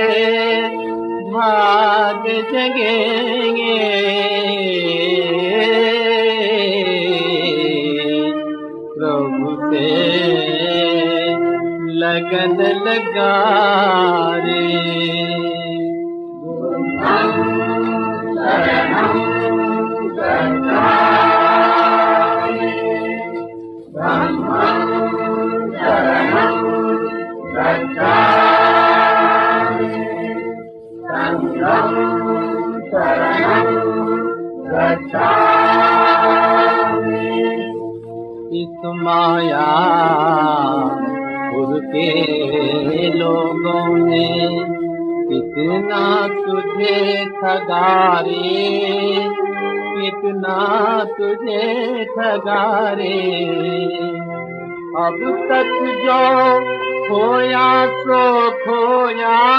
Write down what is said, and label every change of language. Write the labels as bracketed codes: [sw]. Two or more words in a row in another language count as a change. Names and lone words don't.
[hi] भाग जगेंगे, प्रभु से लगन लगा रे। [pi] शरणं गच्छामि, धम्मं शरणं गच्छामि, संघं शरणं गच्छामि। [hi] इस मायापुर के लोगों ने कितना तुझे ठगा रे, कितना तुझे ठगा रे, अब तक जो खोया सो खोया,